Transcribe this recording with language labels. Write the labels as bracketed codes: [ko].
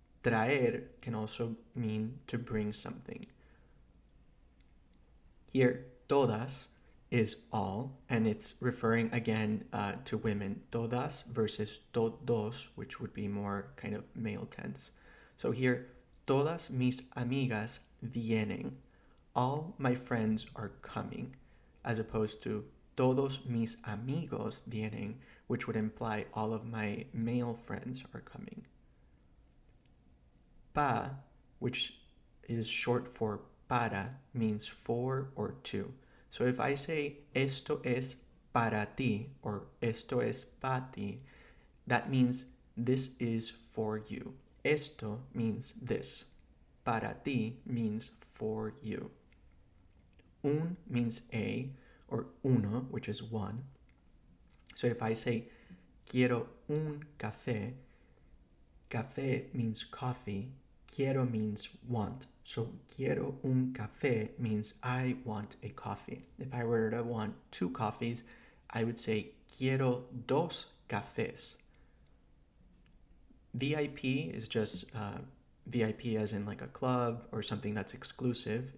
[en] Traer can also mean to bring something. Here, todas is all, and it's referring again to women. Todas versus todos, which would be more kind of male tense. So here, [es] todas mis amigas vienen. [en] All my friends are coming, as opposed to [es] todos mis amigos vienen, [en] which would imply all of my male friends are coming. Pa, which is short for para, means for or to. So if I say [es] esto es para ti [en] or esto es para ti, that means this is for you. Esto means this. Para ti means for you. Un means a, or uno, which is one. So if I say [es] quiero un café, [en] café means coffee, quiero means want. So [es] quiero un café [en] means I want a coffee. If I were to want 2 coffees, I would say [es] quiero dos cafés. [en] VIP is just VIP as in like a club or something that's exclusive.